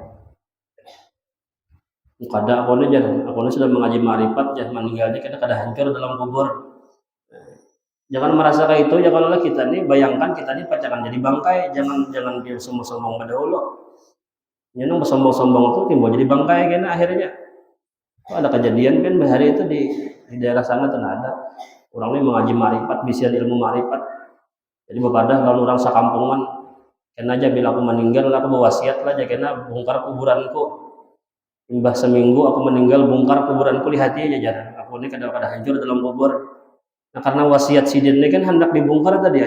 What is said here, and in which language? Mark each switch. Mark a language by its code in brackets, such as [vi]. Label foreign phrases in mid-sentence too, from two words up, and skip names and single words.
[bjn] Kada aku sudah mengaji marifat, ya meninggalnya kita kada hancur dalam kubur. Jangan merasa kayak itu ya kalau kita nih bayangkan kita nih pacaran jadi bangkai, jangan dia sombong-sombong pada dulu. Yang bersombong-sombong itu timbul jadi bangkai kan akhirnya. Ada kejadian kan hari itu di daerah sana tuh ada orang ini mengaji marifat, bisian ilmu marifat. Jadi bepadah lalu orang sakampungan, kena aja bila aku meninggal aku berwasiat lah, kena bongkar kuburanku. Imbah seminggu aku meninggal bongkar kuburanku lihat aja jarang. Aku ini kadang-kadang hancur dalam kubur. Nah karena wasiat sidin ini kan hendak dibongkar tadi.